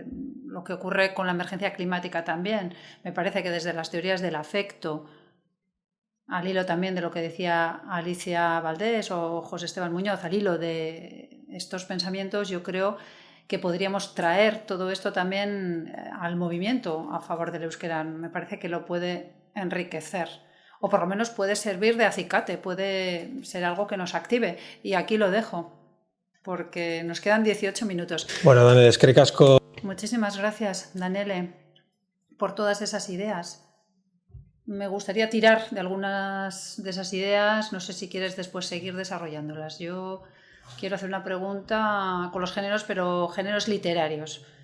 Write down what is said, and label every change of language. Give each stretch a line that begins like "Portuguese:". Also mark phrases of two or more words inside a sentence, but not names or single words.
Spanish: Lo que ocurre con la emergencia climática también. Me parece que desde las teorías del afecto, al hilo también de lo que decía Alicia Valdés o José Esteban Muñoz, al hilo de estos pensamientos, yo creo que podríamos traer todo esto también al movimiento a favor del euskera. Me parece que lo puede enriquecer, o por lo menos puede servir de acicate, puede ser algo que nos active. Y aquí lo dejo, porque nos quedan 18 minutos.
Basque: Bueno, Danele, eskerrik asko.
Spanish: Muchísimas gracias, Danele, por todas esas ideas. Me gustaría tirar de algunas de esas ideas, no sé si quieres después seguir desarrollándolas. Yo quiero hacer una pregunta con los géneros, pero géneros literarios.